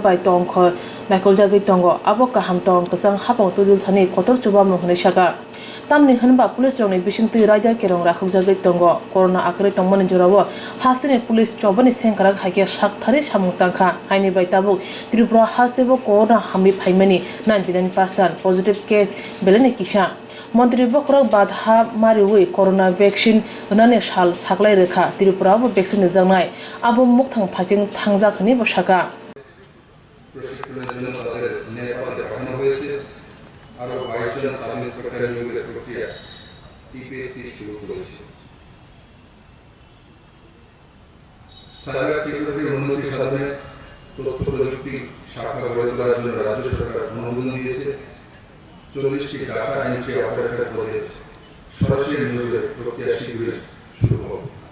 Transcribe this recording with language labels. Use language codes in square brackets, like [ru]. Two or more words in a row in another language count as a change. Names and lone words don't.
[trp] bai tong kho naikoljagi tongo abo kaham tong kusang hapang tudul thani kotor chuba mohne shaka tamni hanba police rongni bisingti raida kerong rakhujagi tongo corona akre tongmani jorawo hasteni police chobani sengkrak haike shak thari samutang kha haini bai tabu Tripura hastebo corona hami phaimani 99% [en] positive case [trp] beleni kisa মন্ত্রী বকরক বাধা মারিউই [en] corona vaccine [trp] হনানে সাল সাকলাই রেখা ত্রিপুরাবো ভ্যাকসিন জানাই আবো মুখথাং ফাইজিং থাংজাখনি বসাকা [bn] প্রশিক্ষণের জন্য তাদের নেপালে পাঠানো হয়েছে আরো 22 জন [en] sub inspector [bn] নিয়োগের প্রক্রিয়া টিপিএসসি শুরু করেছে [en] cyber security's [bn] উন্নতি সাধনে তথ্য প্রযুক্তি শাখা গড়ে তোলার জন্য রাজ্য সরকার অনুমোদন দিয়েছে 40টি [en] data entry operator [bn] পদে সরাসরি নিয়োগের প্রক্রিয়া শীঘ্রই শুরু হবে